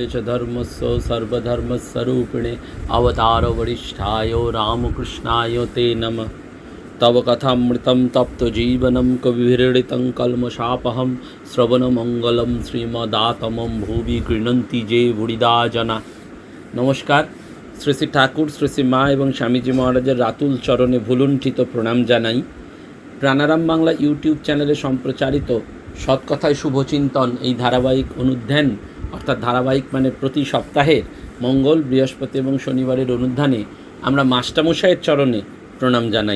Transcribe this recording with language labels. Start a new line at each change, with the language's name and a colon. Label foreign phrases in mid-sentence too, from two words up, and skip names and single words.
Sanskrit: च धर्मस्य सर्वधर्मस्वरूपिणे अवतारवरिष्ठाय रामकृष्णाय ते नमः। तव कथामृतं तप्तजीवनं कविभिरीडितं कल्मषापहं श्रवणमङ्गलं श्रीमदातमं भुवि गृह्णन्ति जे बुড়িদা जना।
Bangla: नमस्कार। শ্রী শ্রী ঠাকুর, শ্রী শ্রী মা এবং স্বামীজি মহারাজের রাতুল চরণে ভুলুণ্ঠিত প্রণাম জানাই। প্রাণারাম বাংলা ইউটিউব চ্যানেলে সম্প্রচারিত সৎকথায় শুভচিন্তন এই ধারাবাহিক অনুধ্যান, অর্থাৎ ধারাবাহিক মানে প্রতি সপ্তাহের মঙ্গল, বৃহস্পতি এবং শনিবারের অনুধ্যানে আমরা মাস্টারমশাইয়ের চরণে প্রণাম জানাই।